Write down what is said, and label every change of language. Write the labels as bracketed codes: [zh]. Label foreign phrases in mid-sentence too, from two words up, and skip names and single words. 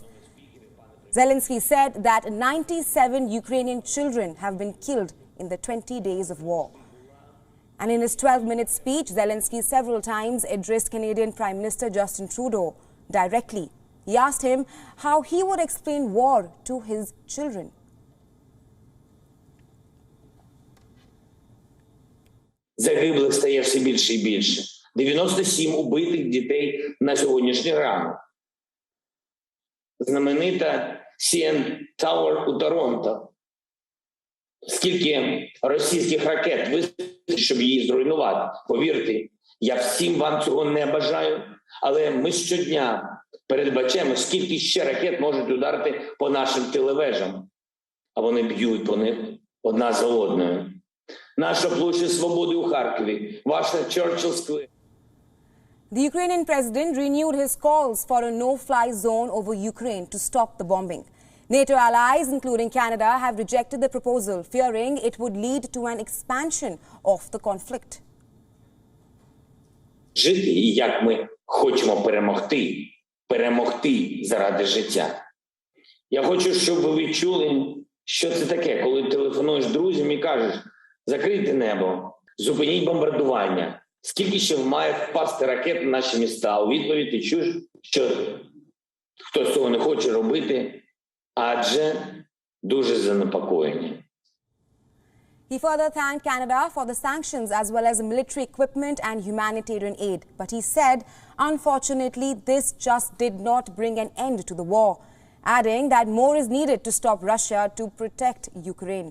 [en] Zelensky said that 97 Ukrainian children have been killed in the 20 days of war. And in his 12-minute speech, Zelensky several times addressed Canadian Prime Minister Justin Trudeau directly. He asked him how he would explain war to his children. [uk] Загиблих стає все більше і більше. 97 убитих дітей на сьогоднішній ранок. Знаменита CN Tower у Торонто. Скільки російських ракет вистрілить, щоб її зруйнувати? Повірте, я всім вам цього не бажаю, але ми щодня передбачаємо, скільки ще ракет можуть ударити по нашим телевежам. А вони б'ють по них одна за одною. Наша площа Свободи у Харкові, ваша Churchill Square. [en] The Ukrainian president renewed his calls for a no-fly zone over Ukraine to stop the bombing. NATO allies, including Canada, have rejected the proposal, fearing it would lead to an expansion of the conflict. [uk] Жити, і як ми хочемо перемогти заради життя. Я хочу, щоб ви відчули, що це таке, коли телефонуєш друзям і кажеш: закрийте небо, зупиніть бомбардування. Скільки ще має впасти ракет на наші міста? У відповідь ти чуєш, що хтось цього не хоче робити, адже дуже занепокоєні. [en] He further thanked Canada for the sanctions as well as military equipment and humanitarian aid. But he said, unfortunately, this just did not bring an end to the war, adding that more is needed to stop Russia to protect Ukraine.